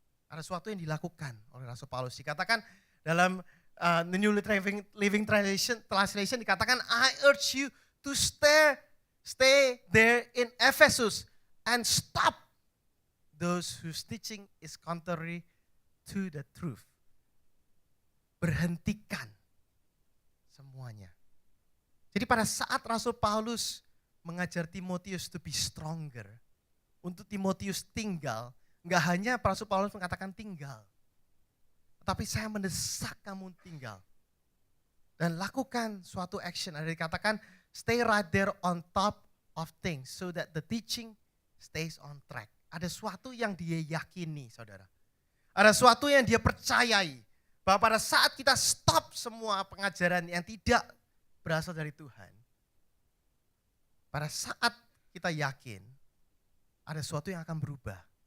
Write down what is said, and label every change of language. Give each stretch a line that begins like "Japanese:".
Indonesian: Ada suatu yang dilakukan oleh Rasul Paulus. Dikatakan dalam
English: The New Living Translation
Indonesian: dikatakan,
English: I urge you to stay there in Ephesus and stop those whose teaching is contrary to the truth.
Indonesian: Berhentikan semuanya. Jadi pada saat Rasul Paulus mengajar Timotius
English: to be stronger,
Indonesian: untuk Timotius tinggal, enggak hanya Rasul Paulus mengatakan tinggal, tapi saya mendesak kamu tinggal. Dan lakukan suatu action. Ada dikatakan
English: stay right there on top of things so that the teaching stays on track.
Indonesian: Ada suatu yang dia yakini saudara. Ada suatu yang dia percayai. Bahwa pada saat kita stop semua pengajaran yang tidak berasal dari Tuhan. Pada saat kita yakin ada sesuatu yang akan berubah.